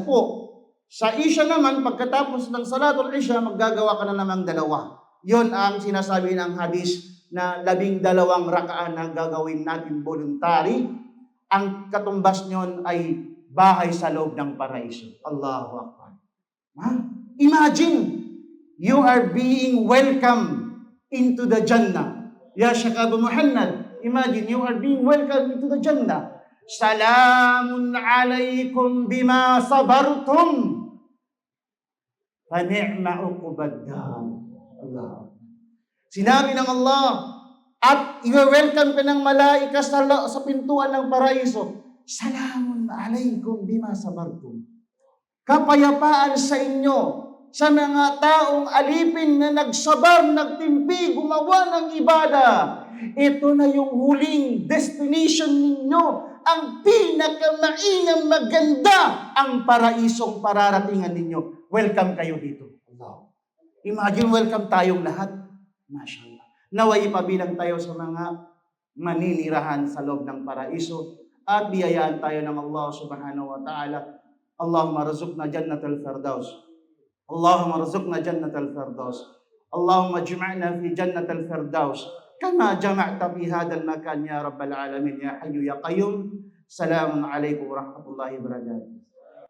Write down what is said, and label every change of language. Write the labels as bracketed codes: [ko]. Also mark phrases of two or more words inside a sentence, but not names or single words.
[tl] Sa Isha naman, pagkatapos ng Salatul Isha, maggagawa ka na namang 2. Yon ang sinasabi ng hadis na 12 rakaah na gagawin natin voluntary. Ang katumbas nyon ay bahay sa loob ng paraiso. [ar] الله أكبر. [en] Imagine, you are being welcome into the Jannah. [ar] يا شيخ أبو محمد, [en] imagine you are being welcome into the Jannah. [ar] سلام عليكم بما صبرتم. فنعم عقبى الدار. الله. [tl] Sinabi ng Allah, at i-welcome ka ng malaika sa pintuan ng paraiso. [ar] سلام عليكم بما صبرتم. [tl] Kapayapaan sa inyo sa mga taong alipin na nagsabar, nagtimpi, gumawa ng ibada. Ito na yung huling destination ninyo. Ang pinakamainam maganda ang paraisong pararatingan ninyo. Welcome kayo dito. Allah. [en] Imagine welcome tayong lahat. [tl] Mashallah. Naway ipabilang tayo sa mga maninirahan sa loob ng paraiso at biyayaan tayo ng Allah [ar] سبحانه وتعالى. اللهم ارزقنا جنة الفردوس. اللهم ارزقنا جنة الفردوس. اللهم اجمعنا في جنة الفردوس. كما جمعت في هذا المكان يا رب العالمين يا حي يا قيوم السلام عليكم ورحمة الله وبركاته.